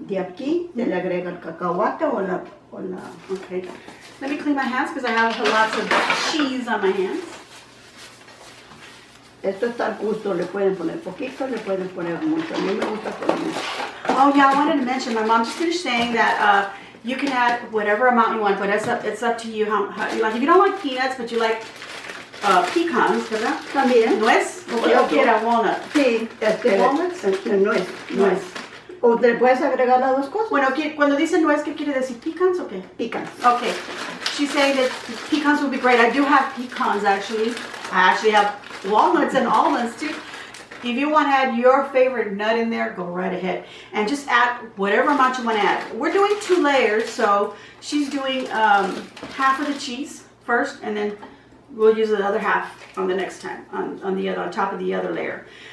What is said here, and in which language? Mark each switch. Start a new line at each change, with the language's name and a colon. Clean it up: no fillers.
Spanish: de aquí se le agrega el cacahuate o la.
English: Okay, let me clean my hands because I have lots of cheese on my hands.
Spanish: Esto está al gusto, le pueden poner poquito, le pueden poner mucho. A mí me gusta poner mucho.
English: Oh yeah, I wanted to mention, my mom just finished saying that you can add whatever amount you want, but it's up to you how you like. If you don't like peanuts, but you like pecans,
Spanish: ¿verdad? También. Nuez, o quiera walnut. Sí,
English: walnuts.
Spanish: Nuez. O le puedes agregar las dos cosas. Bueno, cuando dice nuez, ¿qué quiere decir? ¿Pecans o qué?
English: Pecans. Okay, she's saying that pecans would be great. I do have pecans actually. I actually have walnuts and almonds too. If you want to add your favorite nut in there, go right ahead. And just add whatever amount you want to add. We're doing 2 layers, so she's doing half of the cheese first, and then we'll use the other half on the next time, on top of the other layer.